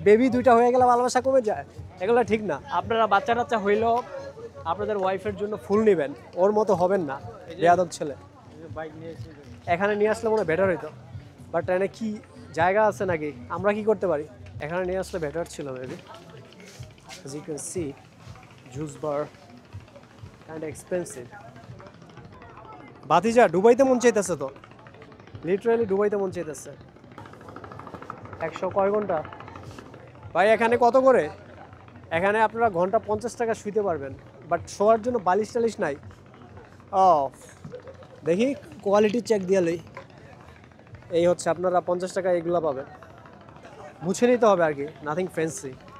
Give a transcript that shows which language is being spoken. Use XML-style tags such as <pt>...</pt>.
<bn>Baby দুইটা হয়ে গেলে ভালোবাসা কমে যায়, এগুলো ঠিক না। আপনারা বাচ্চা টাচ্চা হইলেও আপনাদের ওয়াইফের জন্য ফুল নেবেন, ওর মতো হবেন না বেয়াদব ছেলে। এখানে নিয়ে আসলে মনে হয় বেটার হইতো, বাট এখানে কি জায়গা আছে নাকি? আমরা কি করতে পারি? এখানে নিয়ে আসলে বেটার ছিল maybe.</bn> <en>As you can see, juice bar kind of expensive.</en> <bn>ভাতিজা দুবাইতে মন চাইতেছে তো, লিটারালি দুবাইতে মন চাইতেছে। 100 কয় ঘন্টা ভাই? এখানে কত করে? এখানে আপনারা ঘন্টা 50 টাকা শুইতে পারবেন, বাট শোয়ার জন্য বালিশ টালিশ নাই। ও দেখি কোয়ালিটি চেক দিয়ে লই। এই হচ্ছে আপনারা 50 টাকা এগুলো পাবেন, মুছে নিতে হবে আর কি, নাথিং ফ্যান্সি।</bn>